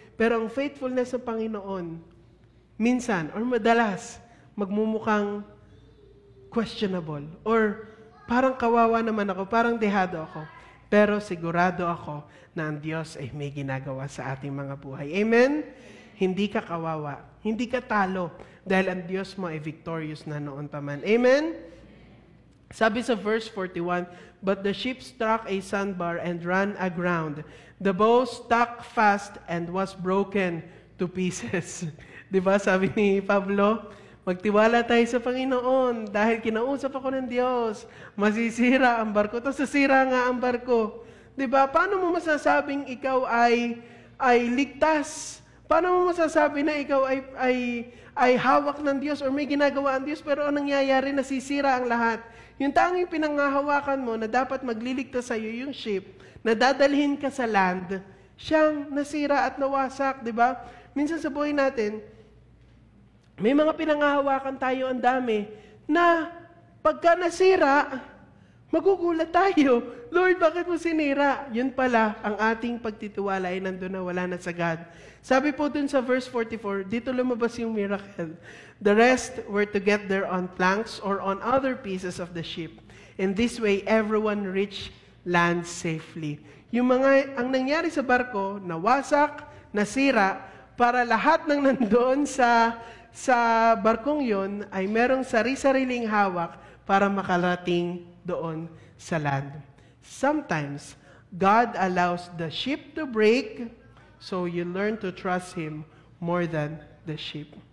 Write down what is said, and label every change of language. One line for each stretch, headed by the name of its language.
Filipino: Pero ang faithfulness ng Panginoon, minsan, or madalas, magmumukhang questionable. Or parang kawawa naman ako, parang dehado ako. Pero sigurado ako na ang Diyos ay may ginagawa sa ating mga buhay. Amen? Hindi ka kawawa. Hindi ka talo. Dahil ang Diyos mo ay victorious na noon pa man. Amen? Sabi sa
English: verse 41, but the ship struck a sandbar and ran aground. The bow stuck fast and was broken to pieces.
Filipino: Diba sabi ni Pablo, magtiwala tayo sa Panginoon dahil kinausap ako ng Diyos. Masisira ang barko. Tapos sasira nga ang barko. Diba? Paano mo masasabing ikaw ay ligtas? Paano mo masasabi na ikaw ay hawak ng Diyos or may ginagawa ang Diyos pero anong nangyayari, nasisira ang lahat? Yung tanging pinanghahawakan mo na dapat magliligtas sa iyo yung ship, na dadalhin ka sa land, siyang nasira at nawasak, di ba? Minsan sa buhay natin, may mga pinanghahawakan tayo ang dami na pagka nasira, magugulat tayo. Lord, bakit mo sinira? Yun pala, ang ating pagtitiwala ay nandun na wala na sa God. Sabi po dun sa verse 44, dito lumabas yung miracle.
English: The rest were to get there on planks or on other pieces of the ship. In this way, everyone reached land safely.
Filipino: Ang nangyari sa barko, nawasak, nasira, para lahat ng nandoon sa barkong yon ay merong sari-sariling hawak para makarating doon sa land.
English: Sometimes, God allows the ship to break so you learn to trust Him more than the ship.